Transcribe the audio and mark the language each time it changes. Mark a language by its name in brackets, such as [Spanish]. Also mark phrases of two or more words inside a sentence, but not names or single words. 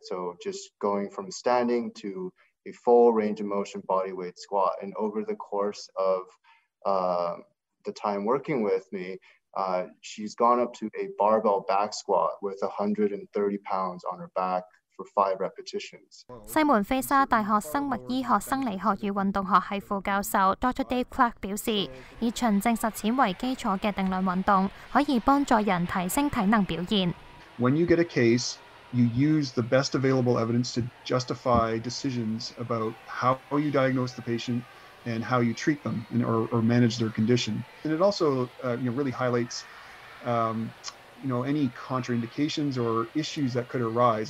[English] So just going from standing to a full range of motion body weight squat. And over the course of the time working with me, she's gone up to a barbell back squat with 130 pounds on her back for 5 repetitions. [Cantonese] 西門菲沙大學生物醫學生理學與運動學系副教授 Dr. Dave Clark 表示，以循證實踐為基礎嘅定量運動可以幫助人提升體能表現。 [English] When you get a case, you use the best available evidence to justify decisions about how you diagnose the patient and how you treat them or manage their condition. And it also really highlights any contraindications or issues that could arise.